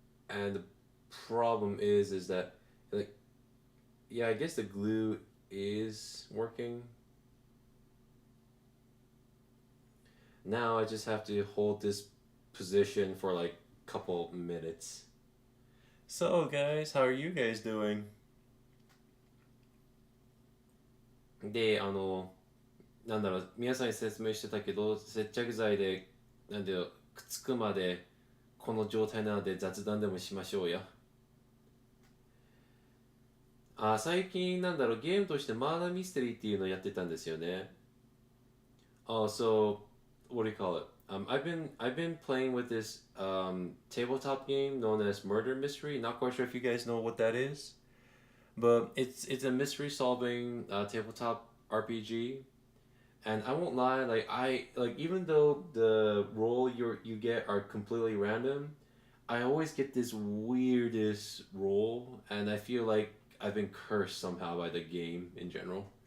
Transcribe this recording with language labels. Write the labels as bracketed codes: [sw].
[en] And the problem is that like, yeah, I guess the glue is working. Now I just have to hold this position for like a couple minutes. So guys, how are you guys doing? [ja] でなんだろう、皆さんに説明してたけど、接着剤でなんだよ、くっつくまでこの状態なので雑談でもしましょうや。最近なんだろう、ゲームとしてマーダーミステリーっていうのをやってたんですよね。 [en] So what do you call it? I've been playing with this tabletop game known as Murder Mystery. Not quite sure if you guys know what that is, but it's a mystery solving tabletop RPG. And I won't lie, like I like even though the role you get are completely random, I always get this weirdest role, and I feel like I've been cursed somehow by the game in general.